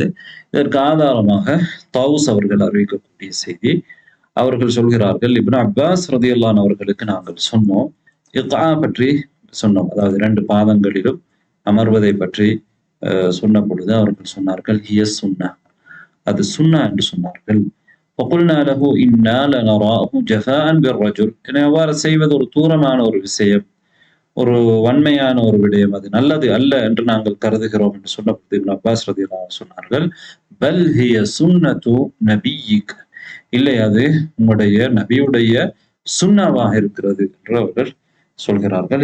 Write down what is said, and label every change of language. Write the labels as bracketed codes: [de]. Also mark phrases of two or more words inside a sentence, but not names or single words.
[ta] இதற்கு ஆதாரமாக தௌஸ் அவர்கள் அறிவிக்கக்கூடிய செய்தி. அவர்கள் சொல்கிறார்கள், இப்னு அப்பாஸ் [ar] رضي الله عنه [ta] அவர்களுக்கு நாங்கள் சொன்னோம், இக்ஆ பற்றி சொன்னோம், அதாவது இரண்டு பாதங்களிலும் அமர்வதை பற்றி சொன்ன பொழுது அவர்கள் சொன்னார்கள், [ar] هي سنة, [ta] அது சுன்னா என்று சொன்னார்கள். [ar] وقلنا له إنا لنراه جفاء بالرجل. [ta] அவ்வாறு செய்வது ஒரு தூரமான ஒரு விஷயம், ஒரு வன்மையான ஒரு விடயம், அது நல்லது அல்ல என்று நாங்கள் கருதுகிறோம் என்று சொன்னபோது இப்னு அப்பாஸ் [ar] رضي الله عنه [ta] சொன்னார்கள், [ar] بل هي سنة نبيك, [ta] இல்லை, அது உங்களுடைய நபியுடைய சுன்னாவாக இருக்கிறது என்று அவர்கள் சொல்கிறார்கள்.